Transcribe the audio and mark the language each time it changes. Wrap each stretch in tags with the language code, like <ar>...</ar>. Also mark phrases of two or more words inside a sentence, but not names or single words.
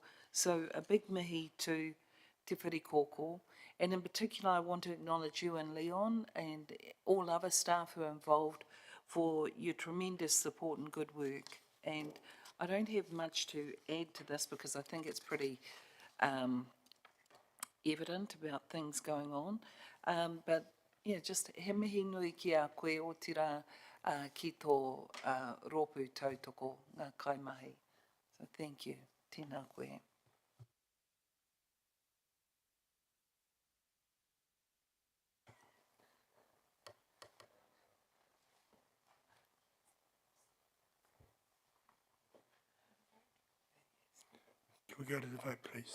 <en>So a big mihi to Te Whiri Kōkō, and in particular I want to acknowledge you and Leon and all other staff who are involved for your tremendous support and good work. And I don't have much to add to this because I think it's pretty evident about things going on, but Yeah, just</en> <mi>he mihi nui ki a koe o tira ki tō rōpū tautoko ngā kaimahi.</mi> <en>So thank you.</en> <mi>Tēnā koe.</mi> <en>Can we go to the vote, please?</en>